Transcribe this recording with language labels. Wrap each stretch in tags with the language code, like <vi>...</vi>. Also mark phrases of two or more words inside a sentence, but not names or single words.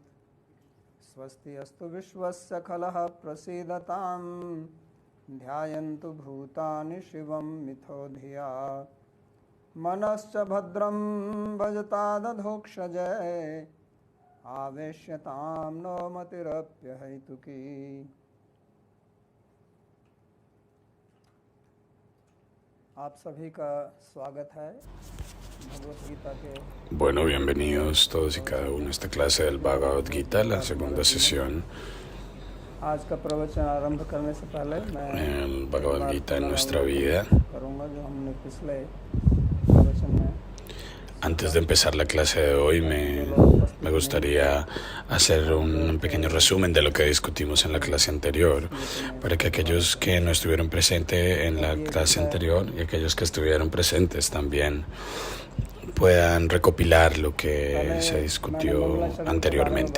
<sa>स्वस्ति अस्तु विश्वस्य खलः प्रसीदतां ध्यायन्तु भूतानि शिवं मिथो धिया। मनश्च भद्रं भजतादधोक्षजय आवेश्यतां नो मतिरप्यहैतुकी।</sa> <hi>आप सभी का स्वागत है भगवद गीता के।</hi> <es>Bueno, bienvenidos todos y cada uno a esta clase del Bhagavad Gita, la segunda sesión.</es> <hi>आज का प्रवचन आरंभ करने से पहले मैं</hi> <es>El Bhagavad Gita en nuestra vida.</es> <hi>करूँगा जो हमने पिछले प्रवचन में।</hi> <es>Antes de empezar la clase de hoy, me gustaría hacer un pequeño resumen de lo que discutimos en la clase anterior, para que aquellos que no estuvieron presentes en la clase anterior y aquellos que estuvieron presentes también puedan recopilar lo que se discutió anteriormente.</es>